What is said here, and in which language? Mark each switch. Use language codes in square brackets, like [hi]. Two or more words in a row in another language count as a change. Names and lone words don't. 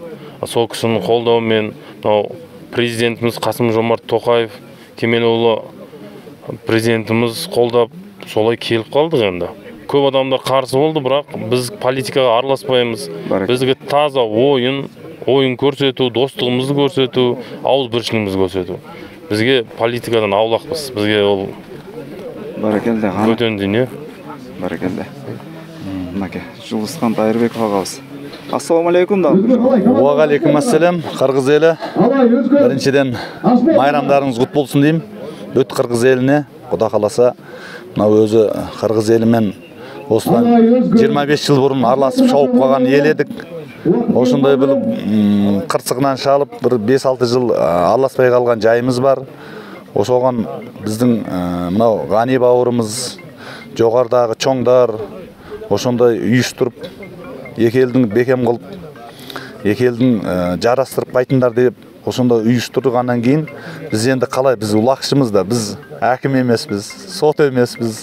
[kk] Сол кісінің қолдауымен президентіміз Қасым-Жомарт Тоқаев Кемелұлы президентіміз қолдап солай келіп қалдық енді. Көп адамдар қарсы болды, бірақ біз политикаға араласпаймыз. Бізге таза ойын көрсету, достығымызды көрсету, ауызбіршілігімізді көрсету. Бізге политикадан аулақпыз. Бізге ол бөтен дүние. Баракелде. Мынакей Жулускан Тайырбеков агабыз. [ar] السلام عليكم [ky] да. [ar] وعليكم السلام. [ky] Кыргыз эли. Биринчиден майрамдарыңыз кут болсун дейм. Бүт Кыргыз элине, Кудай кааласа, [kk] мына өзү Кыргыз элимен осыдан 25 жыл бұрын араласып шауып қалған ел едік. Осындай бір қырсығынан шалып, бір 5-6 жыл араласпай қалған жайымыз бар. Осыған біздің мынау Ғани бауырымыз, жоғардағы чоңдар, осындай үйіштіріп, екі елдің бекем қылып, екі елдің жарастырып қайтындар деп, осындай үйіштірғаннан кейін, біз енді қалай, біз улақшымыз да, біз әкім емеспіз, сот емеспіз.